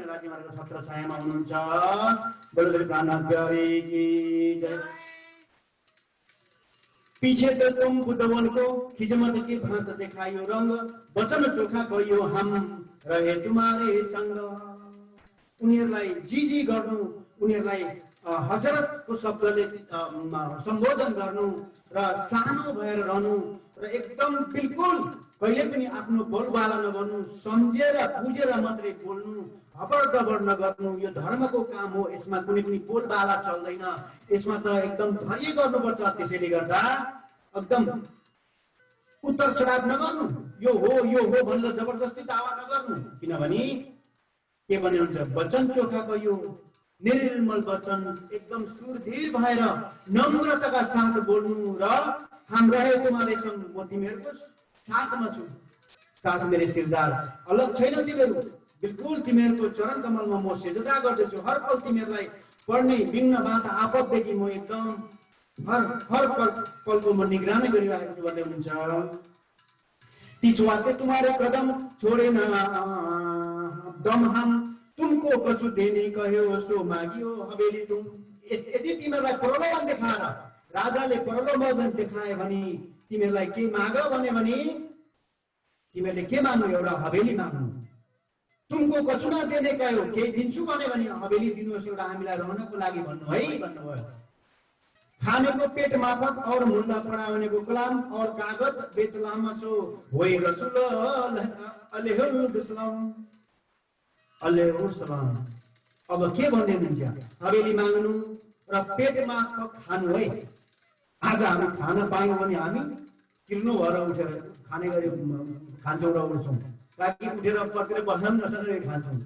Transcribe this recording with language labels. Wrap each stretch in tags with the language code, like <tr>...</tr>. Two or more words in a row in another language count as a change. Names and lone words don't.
<ne>राज्य महाराजको छत्र छायामा हुनुहुन्छ।</ne> <hi>बोलो श्री प्राणनाथ प्यारे की जय। पीछे तो तुम बुद्धवन को खिजमत की भांत दिखाइयो रंग, वचन चोखा गयो हम रहे तुम्हारे संग।</hi> <ne>उनीहरूलाई जी गर्नु, उनीहरूलाई हजरतको शब्दले सम्बोधन गर्नु र सानो भएर रहनु र एकदम बिल्कुल कहिले पनि आफ्नो बोलबाला नगर्नु, सम्झेर बुझेर मात्रै बोल्नु, हबडदबड नगर्नु। यो धर्मको काम हो, यसमा कुनै पनि बोलबाला चल्दैन, यसमा त एकदम धैर्य गर्नुपर्छ। त्यसैले गर्दा एकदम उत्तर चढाव नगर्नु, यो हो भनेर जबरजस्ती दावा नगर्नु। किनभने के भन्नुहुन्छ, वचन चोखाको यो निर्मल वचन एकदम सुरधीर भएर नम्रताका साथ बोल्नु र</ne> <hi>हम रहे तुम्हारे संग,</hi> <ne>म तिमीहरूको साथमा छु, साथ मेरो सिरदार, अलग छैन तिमीहरू, बिल्कुल तिमीहरूको चरण कमलमा म सिजदा गर्दछु। हर पल तिमीहरूलाई पर्ने विघ्न बाधा आपतदेखि म एकदम हर पलको म निगरानी गरिरहेको छु भन्ने हुनुहुन्छ।</ne> <hi>तीस वास्ते तुम्हारे कदम छोड़े न दम हम तुमको कछु देने कह्यो सो मागियो हवेली तुम।</hi> <ne>यदि तिमीहरूलाई प्रलोभन देखाएर राजाले प्रलोभन देखाए भने तिमीहरूलाई के माग भने तिमीहरूले के माग्नु? एउटा हवेली माग्नु।</ne> <hi>तुमको कछु न देने कह्यो,</hi> <ne>केही दिन्छु भने हवेली दिनुहोस् एउटा हामीलाई रहनको लागि भन्नु है भन्नुभयो।</ne> <hi>खाने को पेट माफक और मुल्ला पढ़ाने को कलाम और कागज बेतलाम सो होए रसूल अलैहि सलाम।</hi> <ne>अब के भन्दै हुनुहुन्छ? हवेली माग्नु र पेट माफक खानु है। आज हामी खान पायौँ भने हामी किर्नु भएर उठेर खाने गरी खान्छौँ र उठ्छौँ, ताकि उठेर पटेर बस्न नसकेर खान्छौँ।</ne>